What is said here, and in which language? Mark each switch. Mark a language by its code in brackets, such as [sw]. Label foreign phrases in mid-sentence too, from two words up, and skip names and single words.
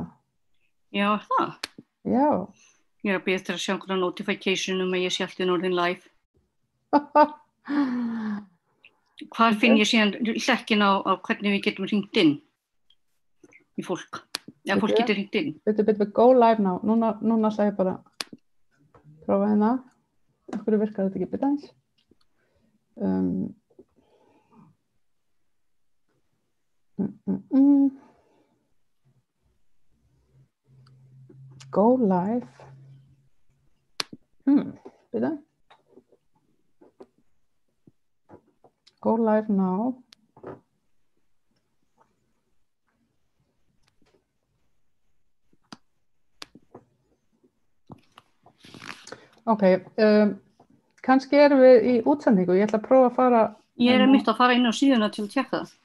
[is] Já, það. Já. Ég að bíða eftir að sjá einhverja notification að ég sé alltaf orðin live. Hvar finn ég síðan hlekkin á hvernig við getum hringt inn í fólk? Já, fólk getur hringt inn. Bíddu, [en] go live now. [is] Núna ætla ég bara prófa hérna. Af hverju virkar þetta ekki bíddu aðeins? [en] Go live. Bíddu. Go live now. [is] Ok, kannski erum við í útsendingu. Ég ætla að prófa að fara... Ég einmitt að fara inn á síðuna til að tjekka það.